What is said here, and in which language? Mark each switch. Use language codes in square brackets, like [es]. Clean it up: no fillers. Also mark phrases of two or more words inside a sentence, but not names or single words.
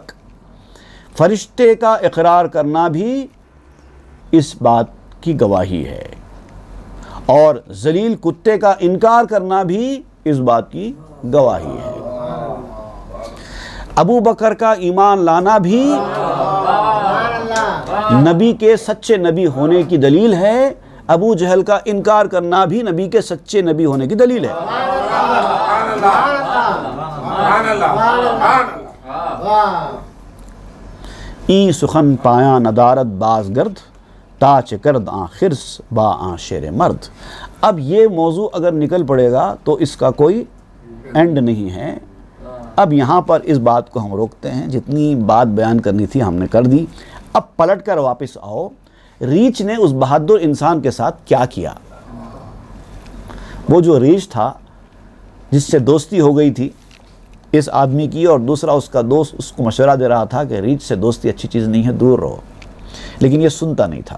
[ur] فرشتے کا اقرار کرنا بھی اس بات کی گواہی ہے، اور ذلیل کتے کا انکار کرنا بھی اس بات کی گواہی ہے۔ ابو بکر کا ایمان لانا بھی نبی کے سچے نبی ہونے کی دلیل ہے، ابو جہل کا انکار کرنا بھی نبی کے سچے نبی ہونے کی دلیل ہے۔ [fa] ای سخن پایا ندارت باز گرد، تاچ کرد آن خرس با آن شیر مرد۔ [ur] اب یہ موضوع اگر نکل پڑے گا تو اس کا کوئی اینڈ نہیں ہے۔ اب یہاں پر اس بات کو ہم روکتے ہیں، جتنی بات بیان کرنی تھی ہم نے کر دی۔ اب پلٹ کر واپس آؤ، ریچھ نے اس بہادر انسان کے ساتھ کیا کیا؟ وہ جو ریچھ تھا جس سے دوستی ہو گئی تھی اس آدمی کی، اور دوسرا اس کا دوست اس کو مشورہ دے رہا تھا کہ ریچھ سے دوستی اچھی چیز نہیں ہے، دور رہو، لیکن یہ سنتا نہیں تھا۔